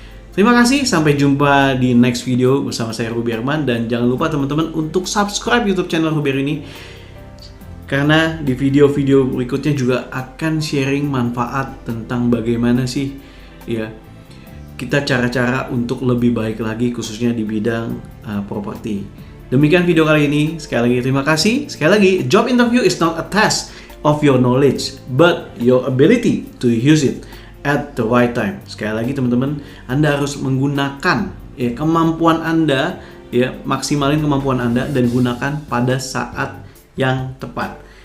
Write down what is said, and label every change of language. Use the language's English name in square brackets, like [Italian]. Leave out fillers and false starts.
[Indonesian] Terima kasih, sampai jumpa di next video bersama saya Ruby Herman, dan jangan lupa teman-teman untuk subscribe YouTube channel Ruby ini, karena di video-video berikutnya juga akan sharing manfaat tentang bagaimana sih ya kita cara-cara untuk lebih baik lagi khususnya di bidang properti. Demikian video kali ini. Sekali lagi terima kasih. [English] Sekali lagi, job interview is not a test of your knowledge, but your ability to use it at the right time. [Indonesian] Sekali lagi teman-teman, Anda harus menggunakan kemampuan Anda, ya maksimalin kemampuan Anda dan gunakan pada saat yang tepat.